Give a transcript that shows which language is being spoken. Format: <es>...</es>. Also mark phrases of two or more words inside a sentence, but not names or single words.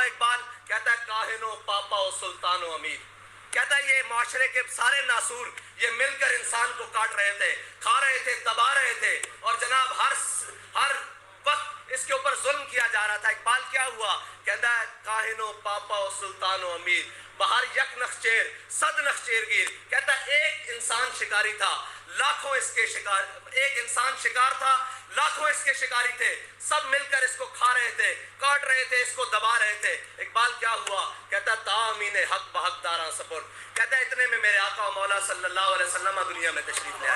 <ur>اقبال کہتا ہے</ur> <fa>کاہن و پاپا و سلطان و امیر،</fa> <ur>کہتا ہے یہ معاشرے کے سارے ناسور یہ مل کر انسان کو کاٹ رہے تھے، کھا رہے تھے، دبا رہے تھے، اور جناب ہر وقت اس کے اوپر ظلم کیا جا رہا تھا. اقبال کیا ہوا؟ کہتا ہے</ur> <fa>کاہن و پاپا و سلطان و امیر، بہر یک نخچیر صد نخچیر گیر.</fa> <ur>کہتا ہے ایک انسان شکاری تھا، لاکھوں اس کے شکار، ایک انسان شکار تھا، لاکھوں اس کے شکاری تھے, سب مل کر اس کو کھا رہے تھے, کاٹ رہے تھے, اس کو دبا رہے تھے. اقبال کیا ہوا؟ کہتا</ur> <fa>تامین حق بحق داراں سپرد.</fa> <ur>کہتا ہے اتنے میں میرے آقا و مولا</ur> <ar>صلی اللہ علیہ وسلم</ar> <ur>دنیا میں تشریف لے آئے.</ur>